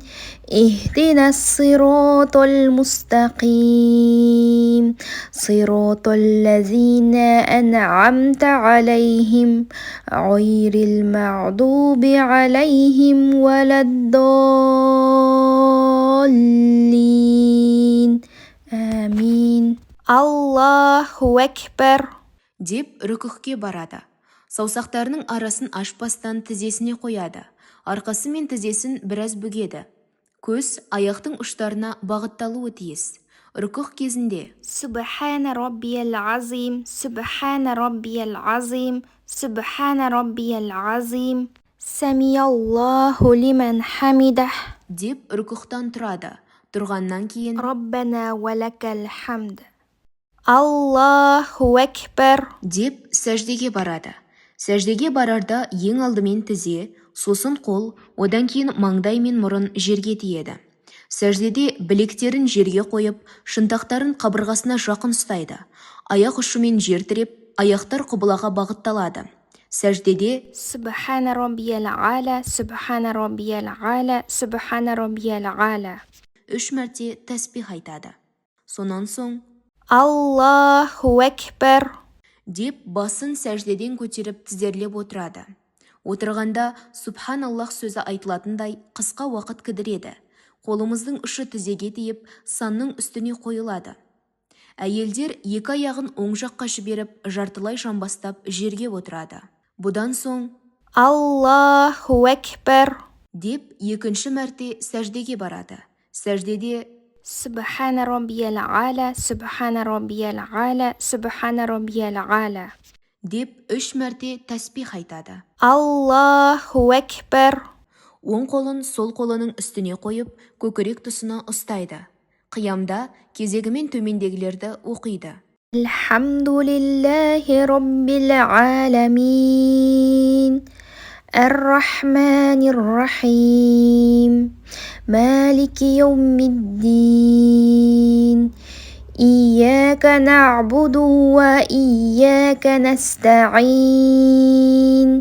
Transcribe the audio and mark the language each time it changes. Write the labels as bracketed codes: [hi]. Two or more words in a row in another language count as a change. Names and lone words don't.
[ar] اهدنا الصراط المستقيم صراط الذين أنعمت عليهم غير المغضوب عليهم ولا الضالين آمين. الله أكبر. [kk] деп рүкүхке барады. Саусақтарының арасын ашпастан тізесіне қояды. Арқасы мен тізесін біраз бүгеді. Көз аяқтың ұштарына бағытталуы тиіс. Рүкүх кезінде [ar] سبحان ربي العظيم، سبحان ربي العظيم، سبحان ربي العظيم. سمع الله لمن حمده. [kk] деп рүкүхтан тұрады. Тұрғаннан кейін [ar] ربنا ولك الحمد. الله أكبر. [kk] деп сәждеге барады. Сәждеге барарда ең алдымен тізе, сосын қол, одан кейін маңдай мен мұрын жерге тиеді. Сәждеде білектерін жерге қойып, шынтақтарын қабырғасына жақын ұстайды. Аяқ ұшымен жер тіреп, аяқтар құбылаға бағытталады. Сәждеде [ar] سبحان ربي الأعلى، سبحان ربي الأعلى، سبحان ربي الأعلى. [kk] 3 мәрте тәсбих айтады. Сонан соң [ar] الله أكبر. [kk] деп басын сәждеден көтеріп тізерлеп отырады. Отырғанда Субханаллах сөзі айтылатындай қысқа уақыт кідіреді. Қолымыздың ұшы тізеге тиіп, санның үстіне қойылады. Әйелдер екі аяғын оң жаққа жіберіп, жартылай жамбастап жерге отырады. Бұдан соң [ar] الله أكبر. [kk] деп екінші мәрте сәждеге барады. Сәждеде [ar] سبحان ربي الأعلى، سبحان ربي الأعلى، سبحان ربي الأعلى. [kk] деп 3 мәрте тәсбих айтады. [ar] الله أكبر. [kk] Оң қолын сол қолының үстіне қойып, көкірек тұсына ұстайды. Қиямда кезегімен төмендегілерді оқиды. [ar] الحمد لله رب العالمين. الرحمن الرحيم. مالك يوم الدين. إياك نعبد وإياك نستعين.